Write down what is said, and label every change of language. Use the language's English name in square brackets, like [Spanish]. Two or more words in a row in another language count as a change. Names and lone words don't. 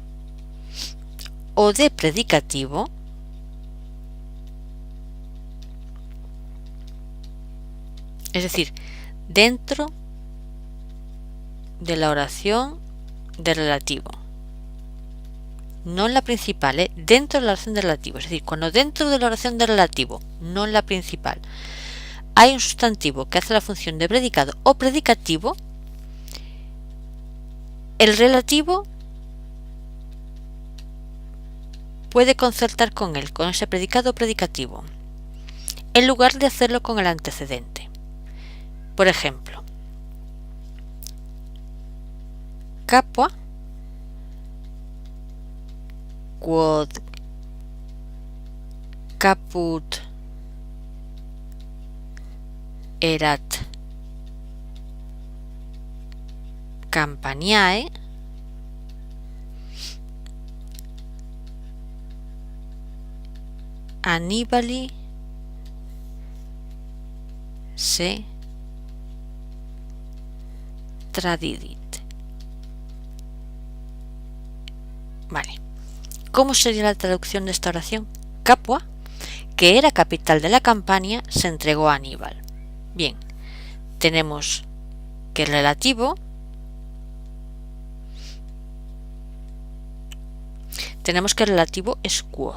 [Spanish] o de predicativo, es decir, dentro de la oración de relativo, no en la principal, dentro de la oración de relativo, es decir, cuando dentro de la oración de relativo, no en la principal, hay un sustantivo que hace la función de predicado o predicativo, el relativo puede concertar con él, con ese predicado o predicativo, en lugar de hacerlo con el antecedente. Por ejemplo, [Latin] capua quod caput erat campaniae Annibali se tradidit. [Spanish] Vale. ¿Cómo sería la traducción de esta oración? Capua, que era capital de la Campania, se entregó a Aníbal. Bien, tenemos que el relativo es quod.